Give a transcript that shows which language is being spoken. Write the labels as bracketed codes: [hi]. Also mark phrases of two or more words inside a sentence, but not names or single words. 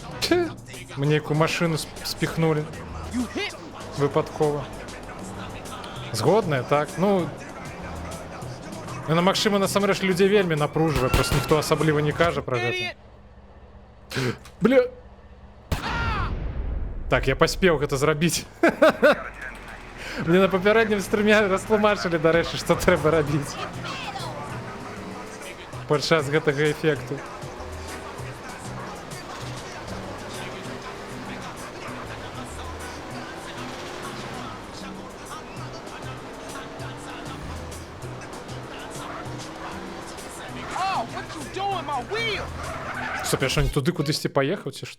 [uk] Мне яку машину спіхнули. Випадково. Згодне, так? Ну... [be] Яна, магчыма, насамрэч людзей вельмі напружвае, просто ніхто асабліва не кажа пра гэта. Бля... Так, я паспеў гэта зрабіць. Мне на папярэднім стрыме растлумачылі, дарэчы, што трэба рабіць. Падчас гэтага эфекту. [uk] Стоп, я що, не туди кудись поїхав, чи що?